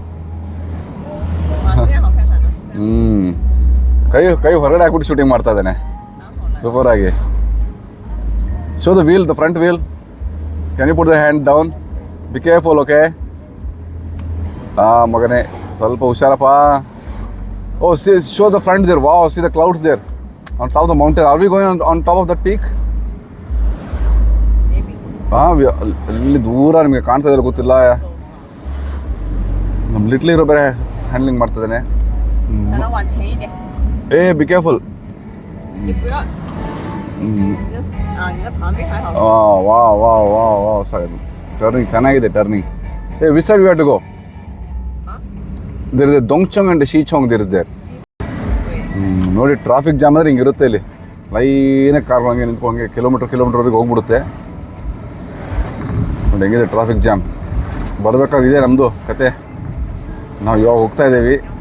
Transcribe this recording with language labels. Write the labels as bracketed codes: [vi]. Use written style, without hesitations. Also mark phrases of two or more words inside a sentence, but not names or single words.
[kn] ಕೈ ಹೊರಗಡೆ ಹಾಕ್ಬಿಟ್ಟು ಶೂಟಿಂಗ್ ಮಾಡ್ತಾ ಇದ್ದಾನೆ ಸೂಪರ್ ಆಗಿ. [en] Show the wheel, the front wheel. Can you put the hand down? Be careful. OK [kn] ಮಗನೇ ಸ್ವಲ್ಪ ಹುಷಾರಪ್ಪ. [en] Oh, show the front there. Wow, see the clouds there on top of the mountain. Are we going on top of that peak? Maybe. [kn] ಹಾಂ ಅಲ್ಲಿ ದೂರ ನಿಮಗೆ ಕಾಣ್ತಾ ಇದ್ರೆ ಗೊತ್ತಿಲ್ಲ. ನಮ್ಮ [en] little hero [kn] ಬೇರೆ ಹ್ಯಾಂಡ್ಲಿಂಗ್ ಮಾಡ್ತಿದ್ದಾನೆ. [zh] 才能往前一点。 [en] Ey be careful. [zh] 你不要。你的旁边还好。 [kn] ವಾ ವಾ ವಾ ವಾ ಸರಿ ಟರ್ನಿಂಗ್ ಚೆನ್ನಾಗಿದೆ ಟರ್ನಿಂಗ್. [en] Ey which side we have to go? There is Dongchang and Shichong there is there. [kn] ನೋಡಿ [en] traffic jam [kn] ಅಂದರೆ ಹಿಂಗಿರುತ್ತೆ ಇಲ್ಲಿ. ಲೈನಾಗಿ ಕಾರ್ಗಳು ಹಂಗೆ ನಿಂತ್ಕೊಂಗೆ ಕಿಲೋಮೀಟ್ರ್ವರೆಗೆ ಹೋಗ್ಬಿಡುತ್ತೆ. ನೋಡಿ ಹೆಂಗಿದೆ [en] traffic jam. [kn] ಬರಬೇಕಾಗಿದೆ ನಮ್ಮದು ಕತೆ. ನಾವು ಇವಾಗ ಹೋಗ್ತಾ ಇದ್ದೀವಿ.